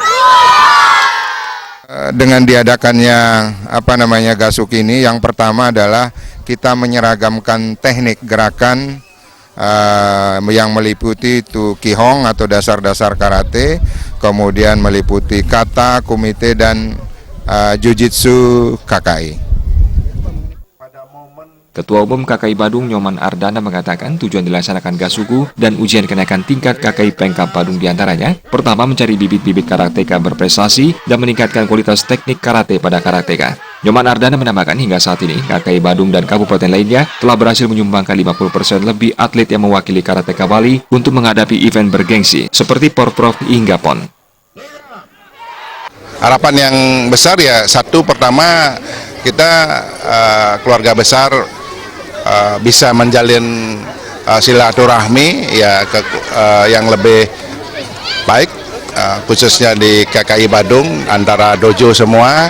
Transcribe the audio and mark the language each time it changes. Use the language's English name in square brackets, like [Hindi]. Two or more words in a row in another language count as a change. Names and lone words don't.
[Indonesian] Dengan diadakannya Gasuku ini, yang pertama adalah kita menyeragamkan teknik gerakan yang meliputi itu Kihong atau dasar-dasar karate, kemudian meliputi kata, kumite, dan Jujitsu KKI. Ketua Umum KKI Badung Nyoman Ardana mengatakan tujuan dilaksanakan Gasuku dan Ujian Kenaikan Tingkat KKI Pemkab Badung diantaranya, pertama mencari bibit-bibit karateka berprestasi dan meningkatkan kualitas teknik karate pada karateka. Nyoman Ardana menambahkan hingga saat ini KKI Badung dan kabupaten lainnya telah berhasil menyumbangkan 50% lebih atlet yang mewakili karateka Bali untuk menghadapi event bergengsi seperti Porprov hingga PON. Harapan yang besar ya, satu, pertama kita keluarga besar bisa menjalin silaturahmi ya yang lebih baik, khususnya di KKI Badung antara dojo semua.